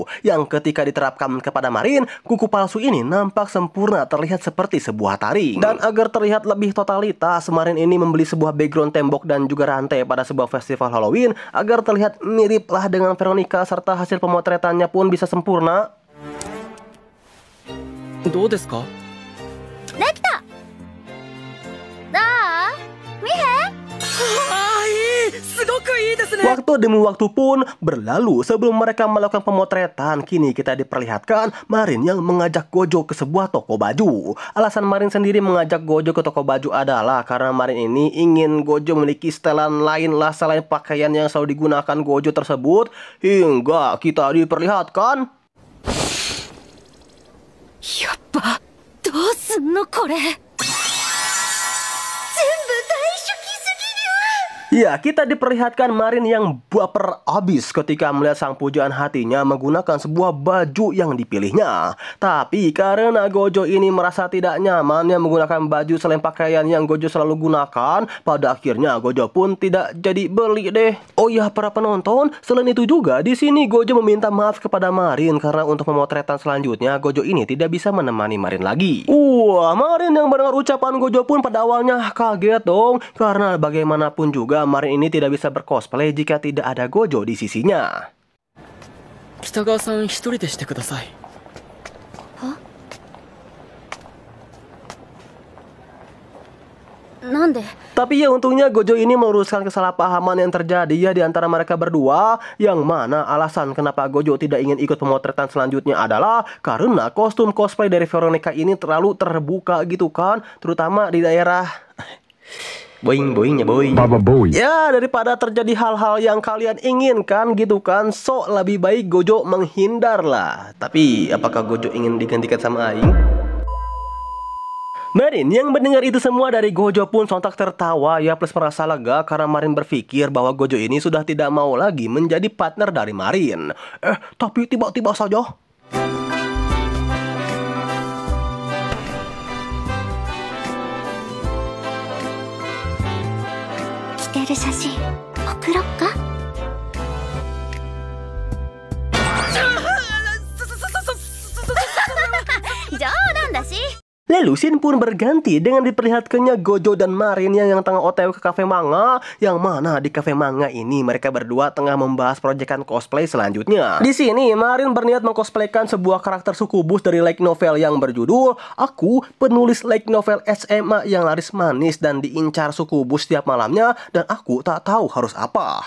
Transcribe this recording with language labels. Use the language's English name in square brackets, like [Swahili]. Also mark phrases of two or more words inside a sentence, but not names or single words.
[Indonesian] Yang ketika diterapkan kepada Marin, kuku palsu ini nampak sempurna terlihat seperti sebuah taring. Dan agar terlihat lebih totalitas, Marin ini membeli sebuah background tembok dan juga rantai pada sebuah festival Halloween agar terlihat mirip lah dengan Veronica serta hasil pemotretannya pun bisa sempurna. [Japanese] どうですか？できた。だあ、見へん。いい、すごくい [Indonesian] Waktu demi waktu pun berlalu sebelum mereka melakukan pemotretan. Kini kita diperlihatkan Marin yang mengajak Gojo ke sebuah toko baju. Alasan Marin sendiri mengajak Gojo ke toko baju adalah karena Marin ini ingin Gojo memiliki setelan lain lah selain pakaian yang selalu digunakan Gojo tersebut. Hingga kita diperlihatkan [Japanese] やっぱどうすんのこれ全部大初期すぎる。 [Indonesian] Ya, kita diperlihatkan Marin yang baper abis ketika melihat sang pujaan hatinya menggunakan sebuah baju yang dipilihnya. Tapi karena Gojo ini merasa tidak nyaman yang menggunakan baju selain pakaian yang Gojo selalu gunakan, pada akhirnya Gojo pun tidak jadi beli deh. Oh ya, para penonton, selain itu juga di sini Gojo meminta maaf kepada Marin karena untuk pemotretan selanjutnya Gojo ini tidak bisa menemani Marin lagi. Wah, Marin yang mendengar ucapan Gojo pun pada awalnya kaget dong, karena bagaimanapun juga Marin ini tidak bisa bercosplay jika tidak ada Gojo di sisinya. [Japanese] 北川さん一人でしてください。なんで [Indonesian] Tapi ya untungnya Gojo ini meluruskan kesalahpahaman yang terjadi ya di antara mereka berdua, yang mana alasan kenapa Gojo tidak ingin ikut pemotretan selanjutnya adalah karena kostum cosplay dari Veronica ini terlalu terbuka gitu kan, terutama di daerah boing-boingnya boing. Ya, daripada terjadi hal-hal yang kalian inginkan gitu kan, so lebih baik Gojo menghindar lah. Tapi apakah Gojo ingin digantikan sama Aing? Marin yang mendengar itu semua dari Gojo pun sontak tertawa ya, plus merasa lega karena Marin berpikir bahwa Gojo ini sudah tidak mau lagi menjadi partner dari Marin. Tapi tiba-tiba saja [Japanese] 着てる写真送ろっか。冗談だし。 [Indonesian] Lalu scene pun berganti dengan diperlihatkannya Gojo dan Marin yang tengah OTW ke kafe manga, yang mana di kafe manga ini mereka berdua tengah membahas proyekan cosplay selanjutnya. Di sini Marin berniat mengcosplaykan sebuah karakter sukubus dari [English] light novel [Indonesian] yang berjudul Aku, penulis [English] light novel [Indonesian] SMA yang laris manis dan diincar sukubus setiap malamnya dan aku tak tahu harus apa.